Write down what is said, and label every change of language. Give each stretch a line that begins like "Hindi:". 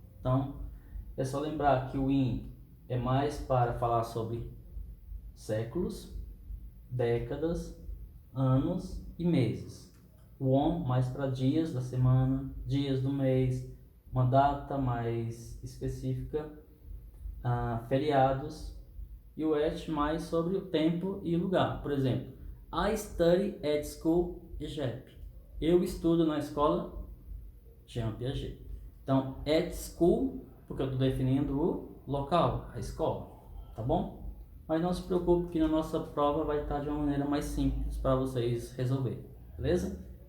Portuguese: Então é só lembrar que o in é mais para falar sobre séculos, décadas, anos e meses. O on mais para dias da semana, dias do mês, uma data mais específica, feriados. E o at mais sobre o tempo e lugar. Por exemplo,
English: I study at school Jean.
Portuguese: Eu estudo na escola Jean Piaget. Então,
English: at school,
Portuguese: porque eu estou definindo o local, a escola, tá bom? Mas não se preocupe que na nossa prova vai estar de uma maneira mais simples para vocês resolverem, beleza?